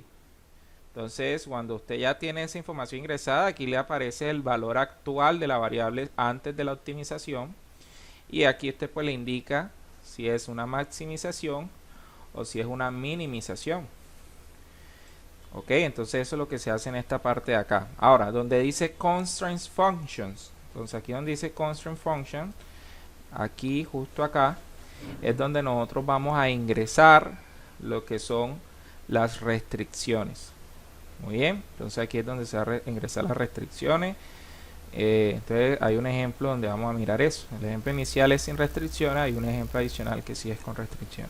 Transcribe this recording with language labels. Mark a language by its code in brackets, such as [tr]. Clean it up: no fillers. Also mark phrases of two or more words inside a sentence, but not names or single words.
[es] Entonces, cuando usted ya tiene esa información ingresada, aquí le aparece el valor actual de la variable antes de la optimización, y aquí usted pues le indica si es una maximización o si es una minimización. Ok, entonces eso es lo que se hace en esta parte de acá. Ahora, donde dice [en] constraints functions, [es] entonces aquí donde dice [en] constraint function, [es] aquí justo acá es donde nosotros vamos a ingresar lo que son las restricciones. Muy bien, entonces aquí es donde se va a ingresar las restricciones. Entonces hay un ejemplo donde vamos a mirar eso. El ejemplo inicial es sin restricciones, hay un ejemplo adicional que sí es con restricciones.